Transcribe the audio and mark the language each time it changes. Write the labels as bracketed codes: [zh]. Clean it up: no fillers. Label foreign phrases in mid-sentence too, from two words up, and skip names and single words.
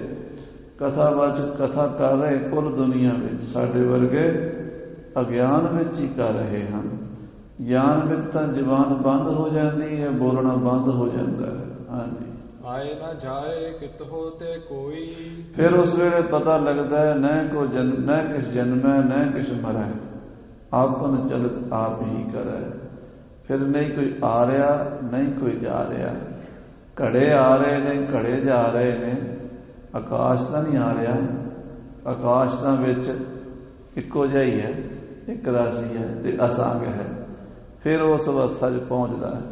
[pa] ਕਥਾ ਕਰ ਰਹੇ ਕੁੱਲ ਦੁਨੀਆ ਵਿੱਚ, ਸਾਡੇ ਵਰਗੇ ਅਗਿਆਨ ਵਿੱਚ ਹੀ ਕਰ ਰਹੇ ਹਨ। ਗਿਆਨ ਵਿੱਚ ਤਾਂ ਜ਼ੁਬਾਨ ਬੰਦ ਹੋ ਜਾਂਦੀ ਹੈ, ਬੋਲਣਾ ਬੰਦ ਹੋ ਜਾਂਦਾ ਹੈ। ਹਾਂਜੀ, ਆਏ ਨਾ ਜਾਏ ਕਿਤੋਂ ਤੇ ਕੋਈ, ਫਿਰ ਉਸ ਵੇਲੇ ਪਤਾ ਲੱਗਦਾ ਹੈ ਨ ਕਿਸ ਜਨਮੈ ਨ ਕਿਸ ਮਰੈ, ਆਪਨ ਚਲਤ ਆਪ ਹੀ ਕਰੈ। ਫਿਰ ਨਹੀਂ ਕੋਈ ਆ ਰਿਹਾ, ਨਹੀਂ ਕੋਈ ਜਾ ਰਿਹਾ। ਘੜੇ ਆ ਰਹੇ ਨੇ, ਘੜੇ ਜਾ ਰਹੇ ਨੇ, ਆਕਾਸ਼ ਤਾਂ ਨਹੀਂ ਆ ਰਿਹਾ। ਆਕਾਸ਼ ਤਾਂ ਵਿੱਚ ਇੱਕੋ ਜਿਹਾ ਹੀ ਹੈ, ਇੱਕ ਰਾਸ਼ੀ ਹੈ ਤੇ ਅਸੰਗ ਹੈ। ਫਿਰ ਉਸ ਅਵਸਥਾ 'ਚ ਪਹੁੰਚਦਾ ਹੈ।